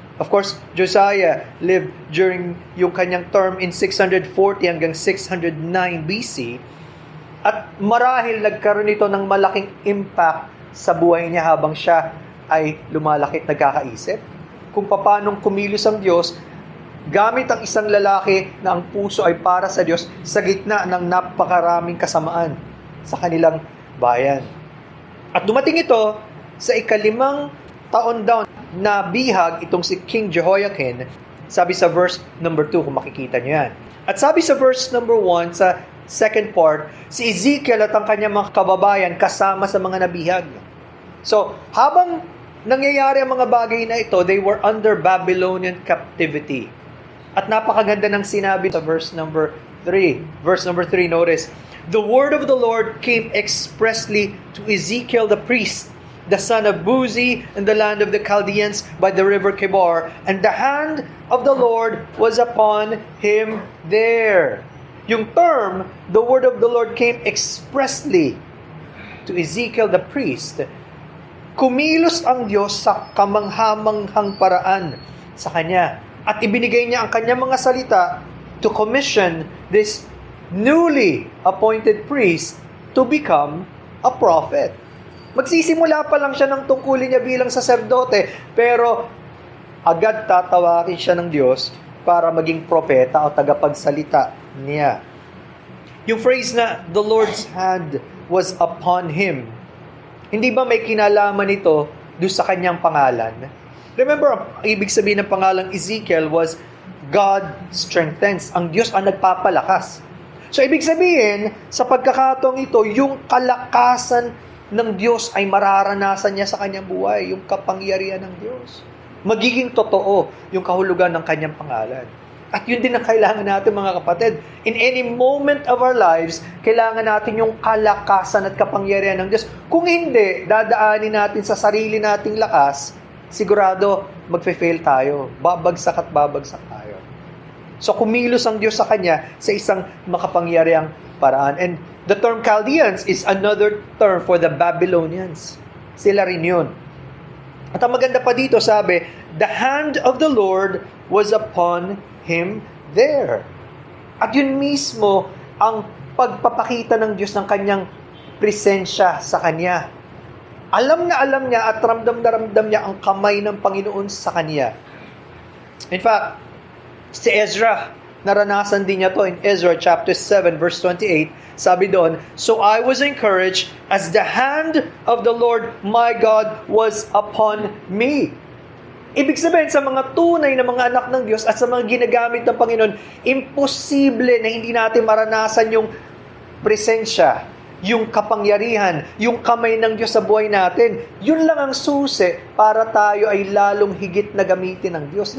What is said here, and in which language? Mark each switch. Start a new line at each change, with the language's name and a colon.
English: Of course, Josiah lived during
Filipino: yung kanyang
English: term in 640
Filipino: hanggang
English: 609 BC.
Filipino: At marahil nagkaroon ito ng malaking impact sa buhay niya habang siya ay lumalaki at nagkakaisip. Kung paanong kumilos ang Diyos gamit ang isang lalaki na ang puso ay para sa Diyos sa gitna ng napakaraming kasamaan sa kanilang bayan. At dumating ito sa 5 taon daw na bihag itong si King Jehoiakim, sabi sa verse number 2, kung makikita nyo yan. At sabi sa verse number 1, sa
English: second part,
Filipino: si Ezekiel at ang kanyang mga kababayan kasama sa mga nabihag. So, habang nangyayari ang mga bagay na ito,
English: they were under Babylonian captivity.
Filipino: At napakaganda ng sinabi sa verse number 3.
English: Verse number 3, notice, "The word of the Lord came expressly to Ezekiel the priest, the son of Buzi, in the land of the Chaldeans by the river Kebar, and the hand of the Lord was upon him there."
Filipino: Yung term,
English: "the word of the Lord came expressly to Ezekiel the priest,"
Filipino: kumilos ang Diyos sa kamanghamanghang paraan sa kanya. At ibinigay niya ang kanyang mga salita
English: to commission this newly appointed priest to become a prophet.
Filipino: Magsisimula pa lang siya ng tungkulin niya bilang saserdote, pero agad tatawarin siya ng Diyos para maging propeta o tagapagsalita niya. Yung phrase na,
English: "the Lord's hand was upon him,"
Filipino: hindi ba may kinalaman ito doon sa kanyang pangalan? Remember, ang ibig sabihin ng pangalang Ezekiel
English: was God strengthens.
Filipino: Ang Diyos ang nagpapalakas. So, ibig sabihin, sa pagkakataong ito, yung kalakasan ng Diyos ay mararanasan niya sa kanyang buhay, yung kapangyarihan ng Diyos. Magiging totoo yung kahulugan ng kanyang pangalan. At yun din ang kailangan natin, mga kapatid.
English: In any moment of our lives,
Filipino: kailangan natin yung kalakasan at kapangyarihan ng Diyos. Kung hindi, dadaanin natin sa sarili nating lakas, sigurado magfe-fail tayo. Babagsak at babagsak tayo. So kumilos ang Diyos sa Kanya sa isang makapangyarihang paraan.
English: And the term Chaldeans is another term for the Babylonians.
Filipino: Sila rin yun. At ang maganda pa dito, sabi,
English: the hand of the Lord was upon him there.
Filipino: At yun mismo ang pagpapakita ng Diyos ng kanyang presensya sa kanya. Alam niya at ramdam na ramdam niya ang kamay ng Panginoon sa kanya.
English: In fact,
Filipino: si Ezra, naranasan din niya to in Ezra chapter 7 verse 28. Sabi doon,
English: so I was encouraged as the hand of the Lord my God was upon me.
Filipino: Ibig sabihin, sa mga tunay na mga anak ng Diyos at sa mga ginagamit ng Panginoon, imposible na hindi natin maranasan yung presensya, yung kapangyarihan, yung kamay ng Diyos sa buhay natin. Yun lang ang susi para tayo ay lalong higit na gamitin ng Diyos.